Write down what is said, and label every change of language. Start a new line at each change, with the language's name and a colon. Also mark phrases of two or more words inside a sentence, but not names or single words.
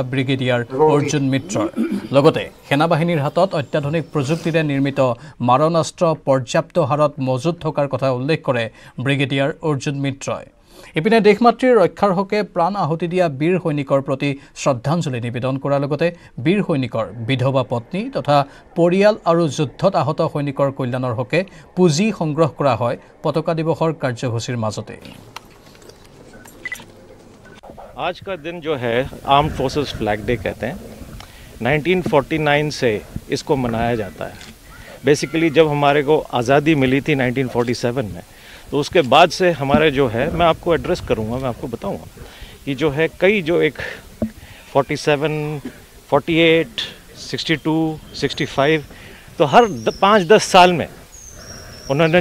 Assamese: ব্ৰিগেডিয়াৰ অৰ্জুন মিত্ৰৰ লগতে সেনাবাহিনীৰ হাতত অত্যাধুনিক প্ৰযুক্তিৰে নিৰ্মিত মাৰণাস্ত্ৰ পৰ্যাপ্ত হাৰত মজুত থকাৰ কথা উল্লেখ কৰে ব্ৰিগেডিয়াৰ অৰ্জুন মিত্ৰই ইপিনে দেশমাতৃৰ ৰক্ষাৰ হকে প্ৰাণ আহুতি দিয়া বীৰ সৈনিকৰ প্ৰতি শ্ৰদ্ধাঞ্জলি নিবেদন কৰাৰ লগতে বীৰ সৈনিকৰ বিধৱা পত্নী তথা পৰিয়াল আৰু যুদ্ধত আহত সৈনিকৰ কল্যাণৰ হকে পুঁজি সংগ্ৰহ কৰা হয় পতাকা দিৱসৰ কাৰ্যসূচীৰ মাজতে
Hindi: आज का दिन जो है आर्म्ड फोर्सेस फ्लैग डे कहते हैं 1949 से इसको मनाया जाता है बेसिकली जब हमारे को आज़ादी मिली थी 1947 में तो उसके बाद से हमारे जो है मैं आपको एड्रेस करूँगा मैं आपको बताऊँगा कि जो है कई जो एक 47, 48, 62, 65 तो हर 5-10 साल में उन्होंने